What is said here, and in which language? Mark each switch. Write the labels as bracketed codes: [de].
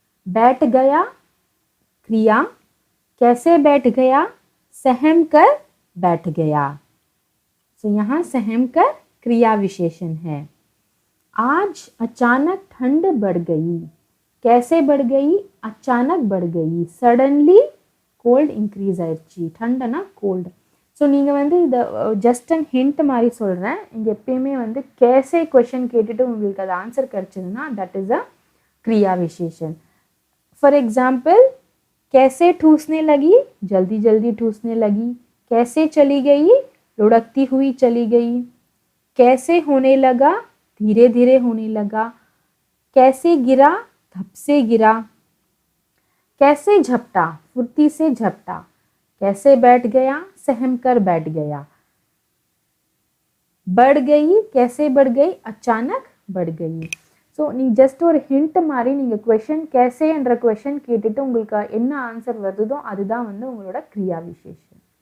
[hi] बैठ गया क्रिया, कैसे बैठ गया, सहम कर बैठ गया। तो यहाँ सहम कर क्रिया विशेषण है। आज अचानक ठंड बढ़ गई, कैसे बढ़ गई, अचानक बढ़ गई। [ta] सडनली கோல்ட் இன்க்ரீஸ் ஆயிடுச்சு, ठंडனா கோல்டு. ஸோ நீங்கள் வந்து இதை ஜஸ்ட் அண்ட் ஹிண்ட் மாதிரி சொல்கிறேன். இங்கே எப்பயுமே வந்து கேசே கொஷின் கேட்டுட்டு உங்களுக்கு அது ஆன்சர் கிடச்சிதுன்னா [en] that is a [ta] क्रिया विशेषण. [hi] फॉर एग्जाम्पल, कैसे ठूसने लगी, जल्दी जल्दी ठूसने लगी. कैसे चली गई, लुढ़कती हुई चली गई. कैसे होने लगा, धीरे धीरे होने लगा. कैसे गिरा, धप से गिरा. कैसे झपटा, फुर्ती से झपटा. कैसे बैठ गया, सहम कर बैठ गया. बढ़ गई, कैसे बढ़ गई, अचानक बढ़ गई. [ta] ஸோ நீங்கள் ஜஸ்ட் ஒரு ஹிண்ட் மாதிரி நீங்கள் கொஷின் கேசே என்ற கொஷின் கேட்டுட்டு உங்களுக்கு என்ன ஆன்சர் வருதோ அதுதான் வந்து உங்களோட கிரியா விசேஷம்.